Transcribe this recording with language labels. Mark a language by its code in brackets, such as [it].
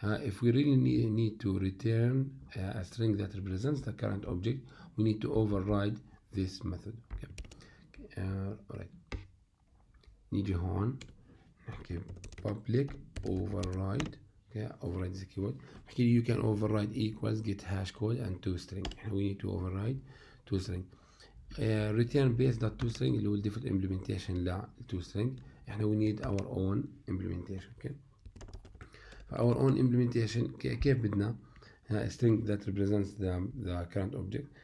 [en] if we really need to return a string that represents the current object we need to override this method. okay. alright. [ar] نيجي هون نحكي public override. [en] okay. override is keyword. نحكي you can override equals get hash code and to string. we need to override to string. return base dot to string [ar] اللي هو [en] default implementation ل to string. [ar] احنا [en] we need our own implementation. okay. our own implementation [ar] كيف بدنا [en] string that represents the current object.